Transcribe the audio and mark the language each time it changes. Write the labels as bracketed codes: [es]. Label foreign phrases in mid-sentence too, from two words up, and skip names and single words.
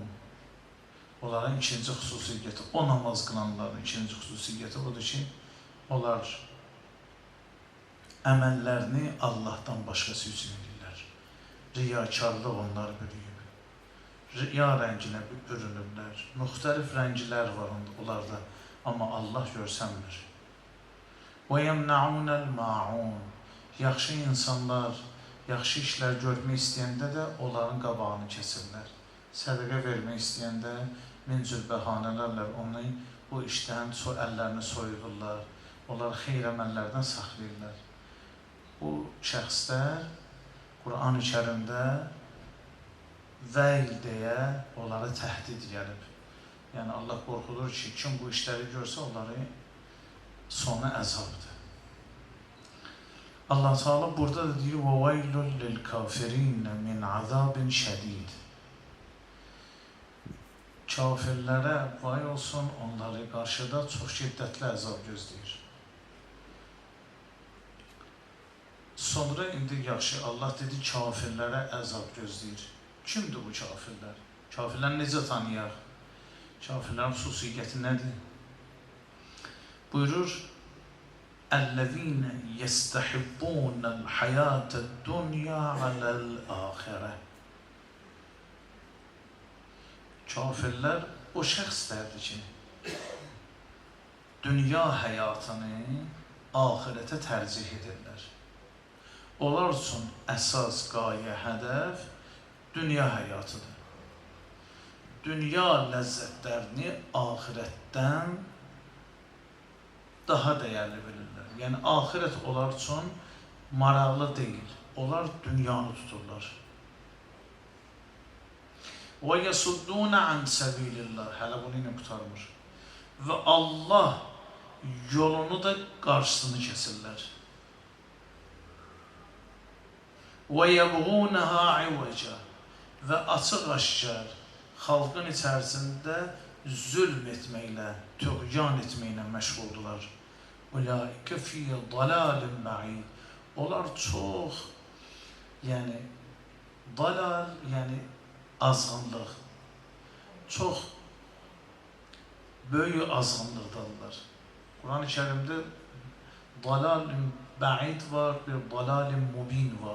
[az] Onların ikinci xüsusiyyəti, o namaz qılanların ikinci xüsusiyyəti odur ki, onlar əməllərini Allahdan başqası üçün edirlər. Riyakarlıq onları bürüyüb. riya rənginə bürünürlər. Müxtəlif rənglər var onlarda, amma Allah görsənmir. [ar] وَيَمْنَعُونَ الْمَاعُونَ [az] Yaxşı insanlar, yaxşı işlər görmək istəyəndə də onların qabağını kəsirlər. Sədəqə vermək istəyəndə min cür bəhanələrlə onu bu işdən əllərini soyudurlar. Onlar xeyr əməllərdən saxlayırlar. Bu şəxslər Quran-ı Kərimdə vəyl deyə onlara təhdid gəlib. Yəni Allah qorxudur ki, kim bu işləri görsə onları sonu əzabdır. Allah Teala burada da deyir [ar] وَوَيْلٌ لِلْكَافِرِينَ مِنْ عَذَابٍ شَدِيدٍ [az] Kafirlərə vay olsun, onları qarşıda çox şiddətli əzab gözləyir. Sonra indi yaxşı, Allah dedi kafirlərə əzab gözləyir. Kimdir bu kafirlər? Kafirlər necə tanıyaq? Kafirlərin xüsusiyyəti nədir? Buyurur, [ar] اَلَّذ۪ينَ يَسْتَحِبُّونَ الْحَيَاةَ الدُّنْيَا عَلَى الْآخِرَةِ [az] Kafirlər o şəxslərdir ki, dünya həyatını ahirətə tərcih edirlər. Onlar üçün əsas qayə, hədəf dünya həyatıdır. Dünya ləzzətlərini ahirətdən daha dəyərli bilirlər. Yəni, ahirət onlar üçün maraqlı deyil. Onlar dünyanı tuturlar. [ar] وَيَسُدُّونَ عَنْ سَبِيلِ اللّٰهِ [az] Hələ bunu ilə qutarmır. Və Allah yolunu da qarşısını kəsirlər. [ar] وَيَبْغُونَهَا عِوَجًا [az] Və açıq-aşkar xalqın içərisində zülm etməklə, tüğyan etməklə məşğuldular. [ar] اُولَٰئِكَ فِي ضَلَالٍ بَعِيدٍ [az] Onlar çox, yəni, dalal, yəni azğınlıq, çox böyük azğınlıqdadırlar. Quran-ı Kərimdə [ar] ضلال بعيد [az] var, bir [ar] ضلال مبين [az] var.